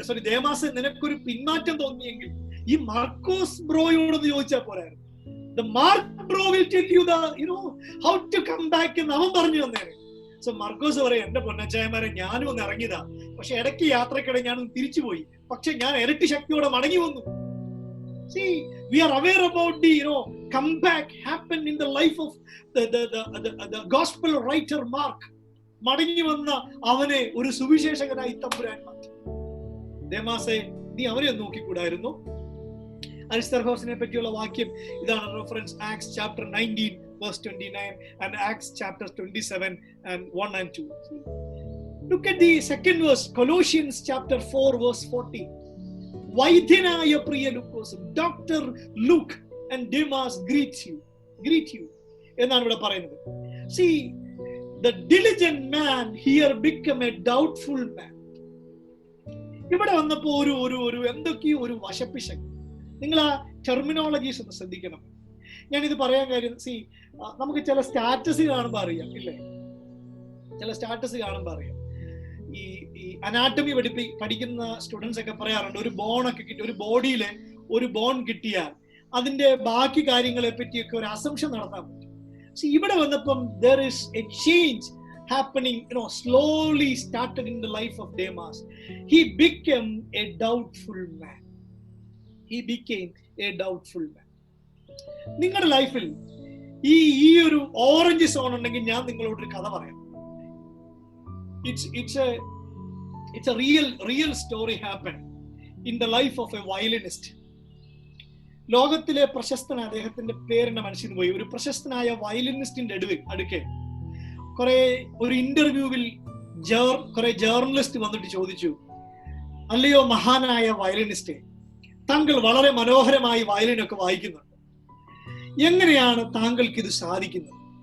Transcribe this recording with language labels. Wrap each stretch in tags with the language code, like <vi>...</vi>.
<ml>Demas നിനക്കൊരു പിന്മാറ്റം തോന്നിയെങ്കിൽ ഈ മാർക്കോസ് ബ്രോയോടൊന്ന് ചോദിച്ചാൽ പോരായിരുന്നു.</ml> <en>The Mark bro will tell you how to come back</en> <ml>എന്ന് അവൻ പറഞ്ഞു തന്നേനെ. സോ മാർക്കോസ് പറയാം, എന്റെ പൊന്നച്ചായമാരെ, ഞാനും ഒന്ന് ഇറങ്ങിയതാ, പക്ഷെ ഇടയ്ക്ക് യാത്രക്കിടെ ഞാനൊന്ന് തിരിച്ചുപോയി, പക്ഷെ ഞാൻ ഇരട്ടി ശക്തിയോടെ മടങ്ങി വന്നു.</ml> <en>See, we are aware about the comeback happened in the life of the gospel writer Mark.</en> <ml>മടങ്ങി വന്ന അവനെ ഒരു സുവിശേഷകനായി തമ്പുരാൻ മാറ്റി. ദേമാസേ, നീ അവനെ നോക്കിക്കൂടായിരുന്നു? അരിസ്തർഹോസിനെ പറ്റിയുള്ള വാക്യം ഇതാണ് reference.</ml> <en>Acts chapter 19 verse 29 and Acts chapter 27 and 1 and 2. Look at the second verse, Colossians chapter 4 verse 40.</en> <ml>വൈദ്യനായ Priya Lukose, doctor Luke</ml> <en>and Demas greet you</en> <ml>എന്നാണ് ഇവിടെ പറയുന്നത്.</ml> <en>See, the diligent man here become a doubtful man.</en> <ml>ഇവിടെ വന്നപ്പോ ഒരു എന്തൊക്കെയോ ഒരു വശപ്പിശക്. നിങ്ങൾ ആ ടെർമിനോളജീസ് ഒന്ന് ശ്രദ്ധിക്കണം. ഞാനിത് പറയാൻ കാര്യം, നമുക്ക് ചില സ്റ്റാറ്റസ് കാണുമ്പോൾ അറിയാം, ഇല്ലേ? ചില സ്റ്റാറ്റസ് കാണുമ്പോൾ അറിയാം. ഈ അനാട്ടമി പഠിക്കുന്ന സ്റ്റുഡൻസ് ഒക്കെ പറയാറുണ്ട്, ഒരു ബോണൊക്കെ കിട്ടി, ഒരു ബോഡിയിലെ ഒരു ബോൺ കിട്ടിയാൽ അതിന്റെ ബാക്കി കാര്യങ്ങളെ പറ്റിയൊക്കെ ഒരു അസംഷൻ നടത്താൻ പറ്റും. ഇവിടെ വന്നപ്പം</ml> <en>there is a change happening, slowly started in the life of Demas. He became a doubtful man. He became a doubtful man.</en> <ml>നിങ്ങളുടെ ലൈഫിൽ ഈ ഒരു ഓറഞ്ച് സോൺ ഉണ്ടെങ്കിൽ ഞാൻ നിങ്ങളോടൊരു കഥ പറയാം.</ml> <en>It's a real story happened in the life of a violinist.</en> <ml>ലോകത്തിലെ പ്രശസ്തനായ, അദ്ദേഹത്തിന്റെ പേരെന്നെ മനസ്സിൽ പോയി, ഒരു പ്രശസ്തനായ വയലിനിസ്റ്റിന്റെ അടുക്കെ ഒരു ഇന്റർവ്യൂവിൽ കുറെ ജേർണലിസ്റ്റ് വന്നിട്ട് ചോദിച്ചു, അല്ലയോ മഹാനായ വയലിനിസ്റ്റ്, താങ്കൾ വളരെ മനോഹരമായി വയലിനൊക്കെ വായിക്കുന്നുണ്ട്, എങ്ങനെയാണ് താങ്കൾക്ക് ഇത് സാധിക്കുന്നത്?</ml>